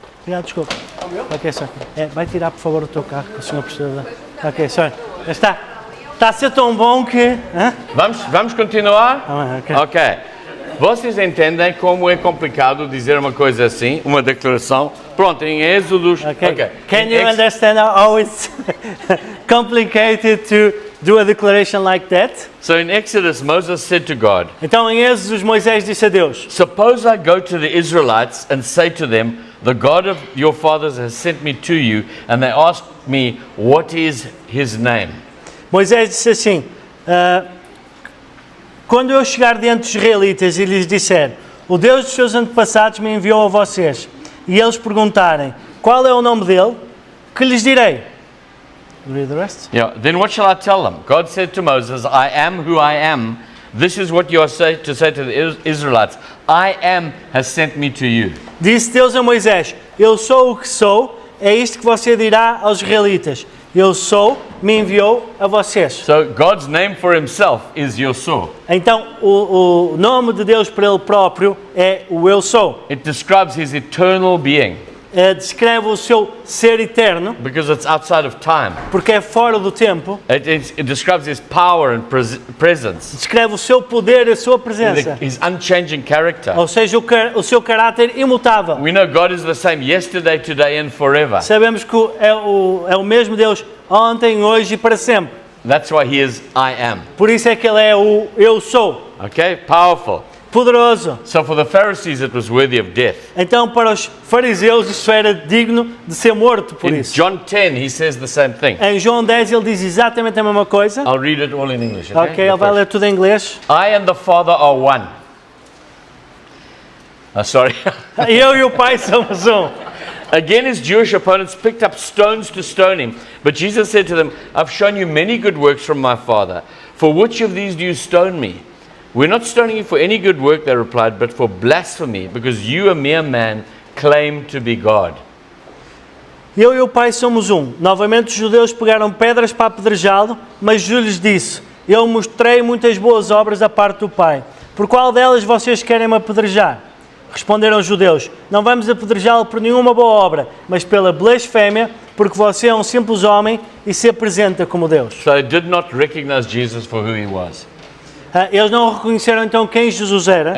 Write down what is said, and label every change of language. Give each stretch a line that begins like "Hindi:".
Portuguese: Obrigado, desculpe. Ok, senhor. Vai tirar, por favor, o teu carro, que o senhor precisa de... Ok, senhor. Já está. Está a ser tão bom que... Hã? Vamos continuar? Ok. Ok. Vocês entendem como é complicado dizer uma coisa assim, uma declaração? Pronto, em Êxodos...
English: Okay. Can
Portuguese: Em
English: you understand how it's complicated to do a declaration like that? So in Exodus, Moses said to God,
Portuguese: Então, em Êxodo, Moisés disse a Deus:
English: suppose I go to the Israelites and say to them, the God of your fathers has sent me to you, and they ask me, what is his name?
Portuguese: Moisés disse assim: quando eu chegar diante dos israelitas e lhes disser, o Deus dos seus antepassados me enviou a vocês, e eles perguntarem, qual é o nome dele, que lhes direi?
English: Read the rest. Yeah, then what shall I tell them? God said to Moses, I am who I am. This is what you are to say to the Israelites. I am has sent me to you.
Portuguese: Disse Deus a Moisés: eu sou o que sou, é isto que você dirá aos israelitas. Eu sou, me enviou a vocês.
English: So God's name for himself is Eu Sou.
Portuguese: Então, o nome de Deus para ele próprio é o eu sou.
English: It describes his eternal being
Portuguese: Descreve o seu ser eterno,
English: because it's outside of time.
Portuguese: porque é fora do tempo.
English: It describes his power and presence,
Portuguese: Descreve o seu poder e a sua presença.
English: his unchanging character.
Portuguese: Ou seja, o seu caráter imutável.
English: We know God is the same yesterday, today and forever.
Portuguese: Sabemos que é o mesmo Deus ontem, hoje e para sempre.
English: That's why he is I am.
Portuguese: Por isso é que ele é o eu sou.
English: Okay? Powerful.
Portuguese: Poderoso.
English: So for the Pharisees it was worthy of death.
Portuguese: Então, para os fariseus, isso era digno de ser morto por
English: In
Portuguese: isso.
English: John 10 he says the same thing.
Portuguese: Em João 10 ele diz exatamente a mesma coisa.
English: I'll read it all in English.
Portuguese: Ok,
English: The
Portuguese: ele vai
English: first.
Portuguese: ler tudo em inglês.
English: I and the Father are one. Sorry.
Portuguese: Eu e o Pai somos um.
English: Again, his Jewish opponents picked up stones to stone him. But Jesus said to them, I've shown you many good works from my Father. For which of these do you stone me? We're not stoning you for any good work, they replied, but for blasphemy, because you, a mere man, claim to be God.
Portuguese: Eu e o Pai somos um. Novamente os judeus pegaram pedras para apedrejá-lo, mas Jesus lhes disse: eu mostrei muitas boas obras da parte do Pai. Por qual delas vocês querem me apedrejar? Responderam os judeus: não vamos apedrejá-lo por nenhuma boa obra, mas pela blasfémia, porque você é um simples homem e se apresenta como Deus.
English: So they did not recognize Jesus for who he was.
Portuguese: Eles não reconheceram então quem Jesus era.